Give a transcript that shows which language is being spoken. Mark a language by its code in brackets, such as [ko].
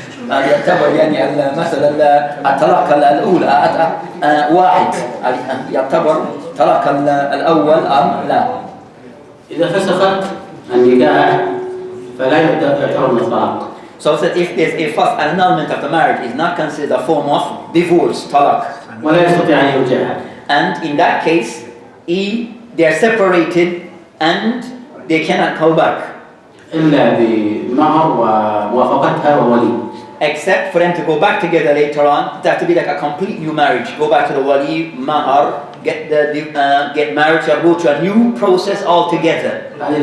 [ar] يعتبر يعني مثلا الطلاق الأولى واحد يعتبر طلاق الأول أم لا؟ إذا فسخت النكاح فلا يعتبر من الطلاق. [en] So that if there's a first annulment of the marriage is not considered a form of divorce, talaq. [ar] ولا يستطيع أن يرجعها. [en] And in that case, they are separated and they cannot go back. [ar] إلا بمهر وموافقتها وولي. [en] Except for them to go back together later on, it has to be like a complete new marriage. Go back to the wali, mahar, get married, so go to a new process altogether.